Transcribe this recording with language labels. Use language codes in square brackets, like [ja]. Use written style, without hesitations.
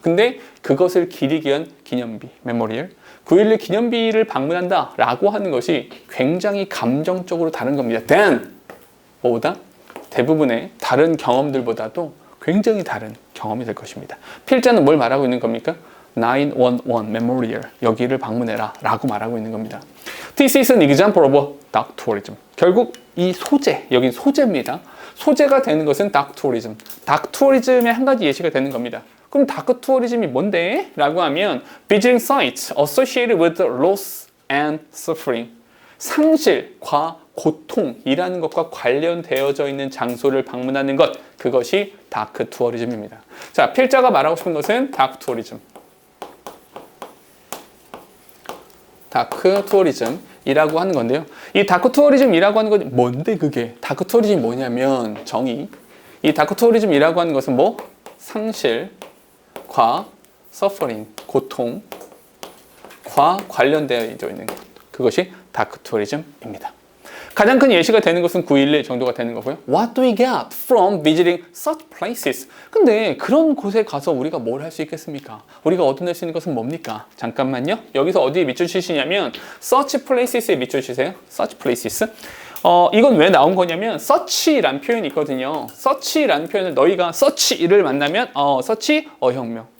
[ko] 근데 그것을 기리기 위한 기념비, 메모리얼. 9.11 기념비를 방문한다 라고 하는 것이 굉장히 감정적으로 다른 겁니다. 뭐보다? 대부분의 다른 경험들보다도 굉장히 다른 경험이 될 것입니다. 필자는 뭘 말하고 있는 겁니까? 911 Memorial, 여기를 방문해라 라고 말하고 있는 겁니다. [en] This is an example of dark tourism. [ko] 결국 이 소재, 여긴 소재입니다. 소재가 되는 것은 dark tourism. dark tourism의 한 가지 예시가 되는 겁니다. 그럼 다크 투어리즘이 뭔데? 라고 하면 [en] visiting sites associated with loss and suffering. [ko] 상실과 고통이라는 것과 관련되어져 있는 장소를 방문하는 것, 그것이 다크 투어리즘입니다. 자, 필자가 말하고 싶은 것은 다크 투어리즘. 다크 투어리즘이라고 하는 건데요. 이 다크 투어리즘이라고 하는 건 뭔데 그게? 다크 투어리즘이 뭐냐면 정의. 이 다크 투어리즘이라고 하는 것은 뭐? 상실과 suffering, 고통과 관련되어 있는 것. 그것이 다크 투어리즘입니다. 가장 큰 예시가 되는 것은 9.11 정도가 되는 거고요. [en] What do we get from visiting such places? [ko] 근데 그런 곳에 가서 우리가 뭘 할 수 있겠습니까? 우리가 얻어낼 수 있는 것은 뭡니까? 잠깐만요. 여기서 어디에 밑줄 치시냐면 such places에 밑줄 치세요. [en] such places. [ko] 이건 왜 나온 거냐면 search라는 표현이 있거든요. search라는 표현을 너희가 search를 만나면 search, 혁명.